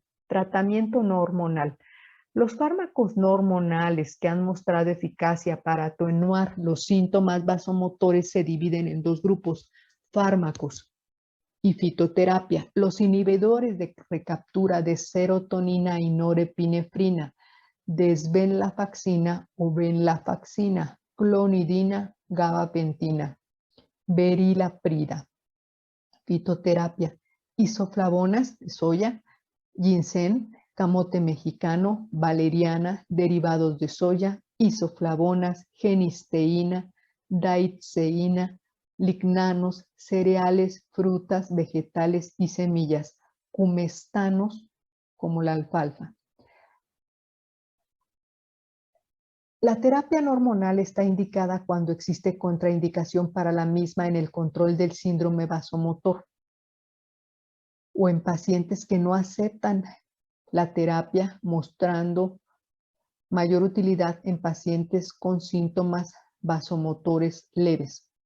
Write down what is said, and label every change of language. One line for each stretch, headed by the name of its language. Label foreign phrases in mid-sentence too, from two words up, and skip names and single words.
Spanish: Tratamiento no hormonal. Los fármacos no hormonales que han mostrado eficacia para atenuar los síntomas vasomotores se dividen en dos grupos: fármacos y fitoterapia. Los inhibidores de recaptura de serotonina y norepinefrina, desvenlafaxina o venlafaxina, clonidina, gabapentina, verilaprida. Fitoterapia: isoflavonas de soya, ginseng, camote mexicano, valeriana, derivados de soya, isoflavonas, genisteína, daidzeína, lignanos, cereales, frutas, vegetales y semillas, cumestanos como la alfalfa. La terapia no hormonal está indicada cuando existe contraindicación para la misma en el control del síndrome vasomotor o en pacientes que no aceptan la terapia, mostrando mayor utilidad en pacientes con síntomas vasomotores leves.